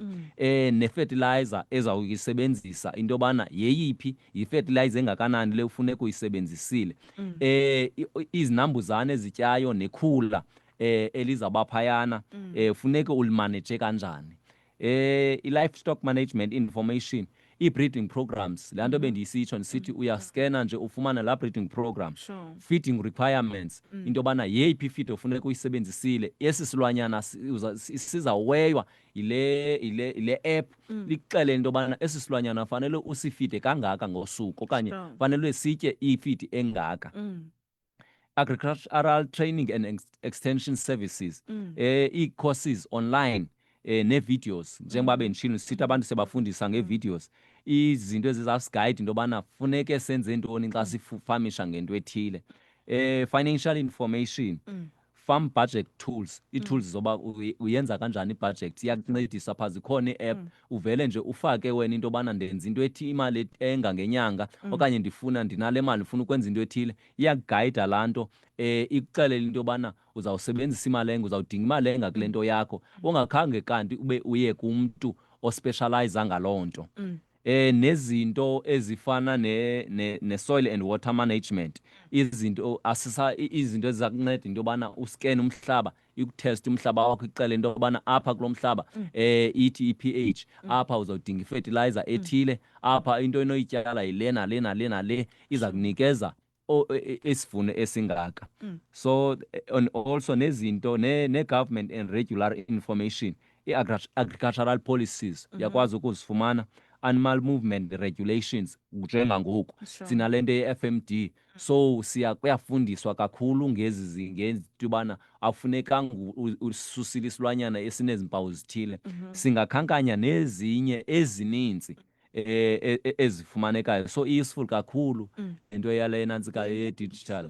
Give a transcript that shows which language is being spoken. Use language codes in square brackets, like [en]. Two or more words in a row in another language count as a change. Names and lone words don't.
[xh] Ne-fertilizer ezawuyisebenzisa into yobana yeyiphi, yi-fertilizer engakanani le ufuneka uyisebenzisile. Izinambuzane ezityayo nekhula elizawuba phayana, funeka ulimaneje kanjani. I-livestock management information, ii- [en] breeding programs [xh] laa nto bendiyisitsho ndisithi uyaskena nje ufumana laa [en] breeding program, Sure. feeding requirements, [xh] into yobana yeyiphi ifeed ofuneka uyisebenzisile, esi silwanyana sizawuweywa yile app likuxelele into yobana esi silwanyana fanele usifide kangaka ngosuku okanye [en] Sure. [xh] fanele sitye ifeed engaka. [en] Agricultural training and extension services, [xh] ii-courses online nee-videos njengoba benditshilo ndisithi abantu sebafundisa ngee-videos, izinto ezizawusigayida into yobana funeke senze ntoni xa sifamisha ngento ethile. [en] Financial information, farm budget tools, [xh] ii-tools zoba uyenza kanjani i-budget, iyakuncedisa phaa zikhona ii-app uvele nje ufake wena into yobana ndenza into imali enga ngenyanga okanye ndinale mali ndifuna ukwenza into ethile, iyakugayida laa nto ikuxelele into yobana uzawusebenzisa imali enga, uzawudinga imali enga kule nto yakho ungakhange kanti ube uye kumntu ospeshalayiza ngaloo nto. Nezinto ezifana ne- [en] soil and water management, [xh] izinto eziza kunceda into yobana uskene umhlaba, ikuteste umhlaba wakho, ixele into yobana apha kulo mhlaba ithi i-pH, apha uzawudinga ifetilizer ethile, apha into enoyityala yile nale nale nale, iza kunikeza isivuno esingaka. [en] So and also [xh] nezinto ne- [en] government and regular information, [xh] i- [en] agricultural policies [xh] uyakwazi ukuzifumana, [en] animal movement regulations [xh] njengangoku sinale nto ye-FMD. So kuyafundiswa kakhulu ngezi yobana afunekanga ususile isilwanyana esinezi mpawu zithile. Singakhankanya nezinye ezininzi ezifumanekayo, [en] so useful [xh] kakhulu into yale nantsika ye-digital.